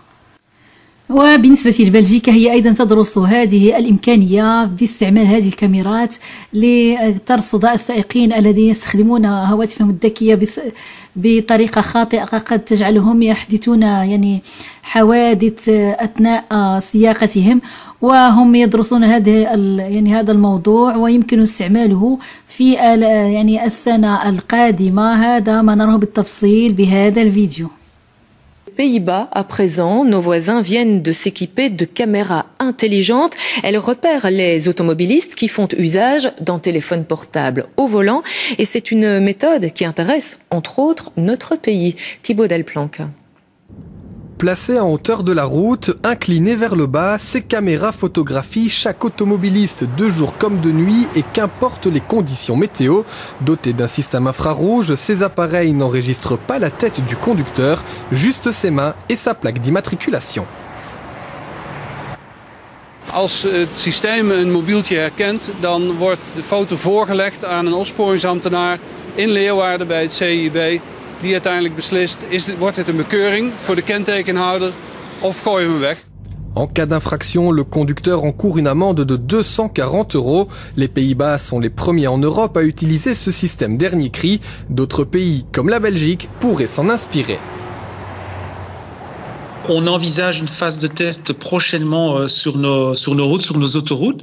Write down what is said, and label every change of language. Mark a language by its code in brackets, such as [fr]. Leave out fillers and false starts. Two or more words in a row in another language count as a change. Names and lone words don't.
[ar] وبالنسبة لبلجيكا هي أيضا تدرس هذه الإمكانية باستعمال هذه الكاميرات لترصد السائقين الذين يستخدمون هواتفهم الذكية بطريقة خاطئة قد تجعلهم يحدثون يعني حوادث أثناء سياقتهم، وهم يدرسون هذا الموضوع ويمكن استعماله في يعني السنة القادمة. هذا ما نراه بالتفصيل بهذا الفيديو. [fr] Pays-Bas, à présent, nos voisins viennent de s'équiper de caméras intelligentes. Elles repèrent les automobilistes qui font usage d'un téléphone portable au volant. Et c'est une méthode qui intéresse, entre autres, notre pays. Thibaut Delplanque. Placées en hauteur de la route, inclinées vers le bas, ces caméras photographient chaque automobiliste de jour comme de nuit et qu'importe les conditions météo. Dotés d'un système infrarouge, ces appareils n'enregistrent pas la tête du conducteur, juste ses mains et sa plaque d'immatriculation. [nl] Als het systeem een mobieltje herkent, dan wordt de foto voorgelegd aan een opsporingsambtenaar in Leeuwarden bij het CIB. Die uiteindelijk beslist, wordt het een bekeuring voor de kentekenhouder of gooien we hem weg. [fr] En cas d'infraction, le conducteur encourt une amende de 240 €. Les Pays-Bas sont les premiers en Europe à utiliser ce système dernier cri. D'autres pays, comme la Belgique, pourraient s'en inspirer. On envisage une phase de test prochainement sur nos routes, sur nos autoroutes.